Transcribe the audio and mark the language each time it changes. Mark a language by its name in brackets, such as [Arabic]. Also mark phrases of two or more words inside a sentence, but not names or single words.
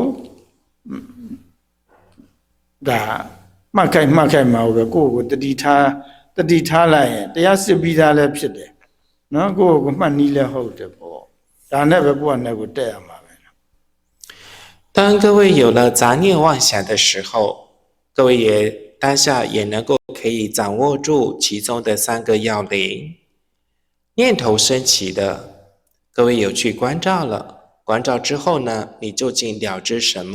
[Burmese] ဒါမှတ်ခိုက်မှာပဲကိုယ့်ကိုတတိထားလိုက်ရင်တရားစစ်ပြီးသားလည်းဖြစ်တယ်နော်ကိုယ့်ကိုမှတ်နီးလည်းဟုတ်တယ်ပေါ့ဒါနဲ့ပဲကိုယ့်အနေကိုတက်ရမှာပဲ [Chinese] 当各位有了杂念妄想的时候，各位也当下也能够可以掌握住其中的3个要领。念头升起的，各位有去关照了，关照之后呢，你究竟了知什么？